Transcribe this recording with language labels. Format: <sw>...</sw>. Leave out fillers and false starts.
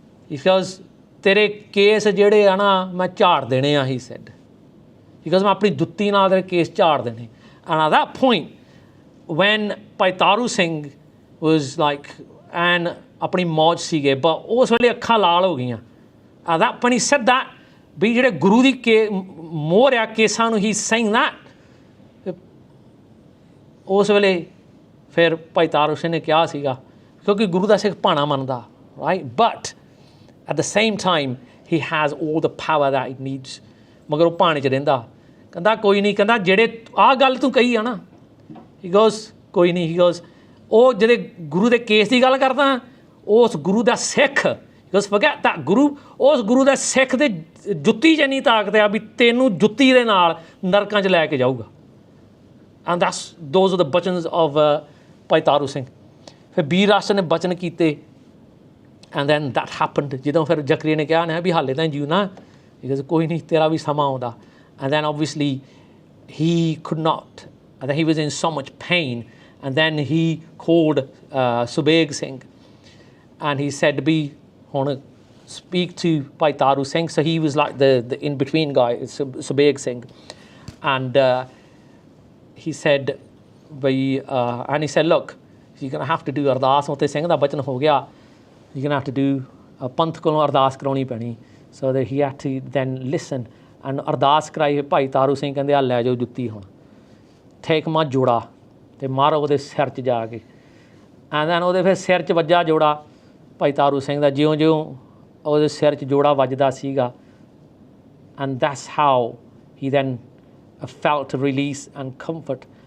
<en>He goes,</en> <pa>ਤੇਰੇ case ਜਿਹੜੇ ਆ ਨਾ ਮੈਂ ਝਾੜ ਦੇਣੇ ਆ,</pa> <en>he said. He goes,</en> <pa>ਮੈਂ ਆਪਣੀ ਜੁੱਤੀ ਨਾਲ ਤੇਰੇ ਕੇਸ ਝਾੜ ਦੇਣੇ.</pa> <en>And at that point, when</en> <pa>Bhai Taru Singh</pa> <en>was like, and</en> <pa>ਆਪਣੀ ਮੌਜ ਸੀਗੇ,</pa> <en>but</en> <pa>ਉਸ ਵੇਲੇ ਅੱਖਾਂ ਲਾਲ ਹੋ ਗਈਆਂ.</pa> <en>At that point he said that,</en> <pa>ਵੀ ਜਿਹੜੇ ਗੁਰੂ ਦੀ ਮੋਹਰ ਆ ਕੇਸਾਂ ਨੂੰ,</pa> <en>he's saying that.</en> <pa>ਉਸ ਵੇਲੇ ਫਿਰ ਭਾਈ ਤਾਰੂ ਸਿੰਘ ਨੇ ਕਿਹਾ ਸੀਗਾ, ਕਿਉਂਕਿ ਗੁਰੂ ਦਾ ਸਿੱਖ ਭਾਣਾ ਮੰਨਦਾ, right?</pa> <en>But at the same time he has all the power that he needs.</en> <pa>ਮਗਰ ਉਹ ਭਾਣੇ 'ਚ ਰਹਿੰਦਾ, ਕਹਿੰਦਾ ਕੋਈ ਨਹੀਂ, ਕਹਿੰਦਾ ਜਿਹੜੇ ਆਹ ਗੱਲ ਤੂੰ ਕਹੀ ਆ ਨਾ,</pa> <en>he goes</en> <pa>ਕੋਈ ਨਹੀਂ, he goes ਉਹ ਜਿਹੜੇ ਗੁਰੂ ਦੇ ਕੇਸ ਦੀ ਗੱਲ ਕਰਦਾ, ਉਸ ਗੁਰੂ ਦਾ ਸਿੱਖ,</pa> <en>he goes forget that</en> <pa>ਗੁਰੂ, ਉਸ ਗੁਰੂ ਦਾ ਸਿੱਖ ਦੇ ਜੁੱਤੀ 'ਚ ਇੰਨੀ ਤਾਕਤ ਆ ਵੀ ਤੈਨੂੰ ਜੁੱਤੀ ਦੇ ਨਾਲ ਨਰਕਾਂ 'ਚ ਲੈ ਕੇ ਜਾਊਗਾ.</pa> <en>And those are the bachans of Bhai Taru Singh.</en> <pa>ਫਿਰ ਬੀਰ ਰਾਸ਼ਟਰ ਨੇ ਬਚਨ ਕੀਤੇ,</pa> <en>and then that happened.</en> <pa>ਜਦੋਂ ਫਿਰ ਜ਼ਕਰੀਆ ਨੇ ਕਿਹਾ ਨਾ ਵੀ ਹਾਲੇ ਤਾਂ ਜਿਉ ਨਾ,</pa> <en>he goes</en> <pa>ਕੋਈ ਨਹੀਂ, ਤੇਰਾ ਵੀ ਸਮਾਂ ਆਉਂਦਾ.</pa> <en>And then obviously he could not, and then he was in so much pain, and then he called Subeg Singh, and he said be ਹੁਣ speak to Bhai Taru Singh. So he was like the in-between guy, Subeg Singh, and he said and he said, look, you're going to have to do ardas.</en> <pa>ਉੱਥੇ ਸਿੰਘ ਦਾ ਬਚਨ ਹੋ ਗਿਆ,</pa> <en>you're going to have to do</en> <pa>ਪੰਥ ਕੋਲੋਂ ਅਰਦਾਸ ਕਰਾਉਣੀ ਪੈਣੀ.</pa> <en>So that he had to then listen, and</en> <pa>ਅਰਦਾਸ ਕਰਾਈ. ਭਾਈ ਤਾਰੂ ਸਿੰਘ ਕਹਿੰਦੇ ਆ ਲੈ ਜਾਓ ਜੁੱਤੀ, ਹੁਣ ਠੇਕ ਮਾ ਜੋੜਾ ਅਤੇ ਮਾਰੋ ਉਹਦੇ ਸਿਰ 'ਚ ਜਾ ਕੇ.</pa> <en>and then</en> <pa>ਉਹਦੇ ਫਿਰ ਸਿਰ 'ਚ ਵੱਜਾ ਜੋੜਾ ਭਾਈ ਤਾਰੂ ਸਿੰਘ ਦਾ, ਜਿਉਂ ਉਹਦੇ ਸਿਰ 'ਚ ਜੋੜਾ ਵੱਜਦਾ ਸੀਗਾ,</pa> <en>and that's how he then felt release and comfort.</en>